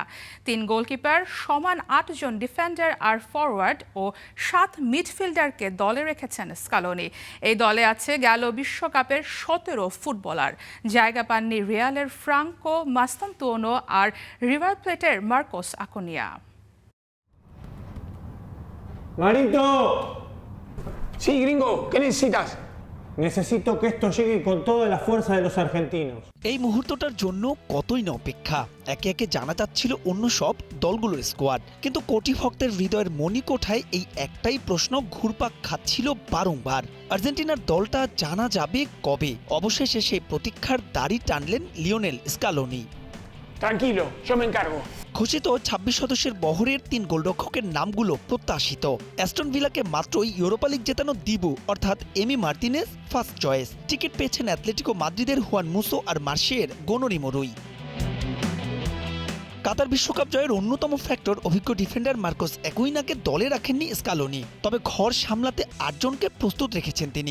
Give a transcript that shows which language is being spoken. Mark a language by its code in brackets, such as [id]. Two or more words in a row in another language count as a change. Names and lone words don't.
[bn] ৩ গোলকিপার, সমান ৮ জন ডিফেন্ডার আর ফরওয়ার্ড ও ৭ মিডফিল্ডারকে দলে রেখেছেন স্কালোনি। এই দলে আছে গেল বিশ্বকাপের ১৭ ফুটবলার। জায়গা পাননি রিয়ালের ফ্রাঙ্কো মাস্তান্তুওনো আর রিভার প্লেটের মার্কোস আকুনিয়া। [es] Marito, Sí, gringo, ¿qué necesitas? necesito que esto llegue con toda la fuerza de los argentinos. [bn] এই মুহূর্তটার জন্য কতই না অপেক্ষা। একে একে জানা যাচ্ছিল অন্য সব দলগুলোর স্কোয়াড, কিন্তু কোটি ভক্তের হৃদয়ের মণিকোঠায় এই একটাই প্রশ্ন ঘুরপাক খাচ্ছিল বারংবার। আর্জেন্টিনার দলটা জানা যাবে কবে? অবশেষে সেই প্রতীক্ষার দাড়ি টানলেন লিওনেল স্কালোনি। [es] Tranquilo, yo me encargo. [bn] ঘোষিত ২৬ সদস্যের বহরের ৩ গোলরক্ষকের নামগুলো প্রত্যাশিত। অ্যাস্টন ভিলাকে মাত্রই ইউরোপা লিগ জেতানো দিবু অর্থাৎ এমি মার্টিনেজ [en] first choice. [bn] টিকিট পেয়েছেন অ্যাথলেটিকো মাদ্রিদের হুয়ান মুসো আর মার্শের গোনোরি মরুই। কাতার বিশ্বকাপ জয়ের অন্যতম ফ্যাক্টর অভিজ্ঞ ডিফেন্ডার মার্কোস অ্যাকুইনাকে দলে রাখেননি স্কালোনি, তবে ঘর সামলাতে ৮ জনকে প্রস্তুত রেখেছেন তিনি।